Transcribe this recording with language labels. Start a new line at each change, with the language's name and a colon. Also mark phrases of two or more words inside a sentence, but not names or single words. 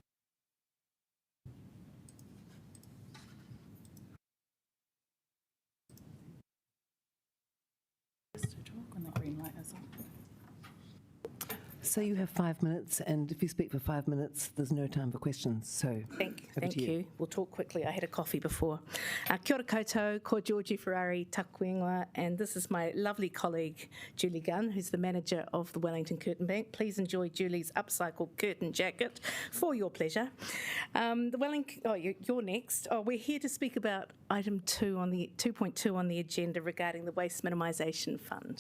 English: Just to talk when that green light is on. So you have 5 minutes, and if you speak for 5 minutes, there's no time for questions. So thank you. We'll talk quickly. I had a coffee before.
Māori: Kia ora koutou, ko Georgie Ferrari, taku ingoa,
English: and this is my lovely colleague, Julie Gunn, who's the manager of the Wellington Curtain Bank. Please enjoy Julie's upcycled curtain jacket for your pleasure. You're next. We're here to speak about item 2.2 on the agenda regarding the Waste Minimisation Fund.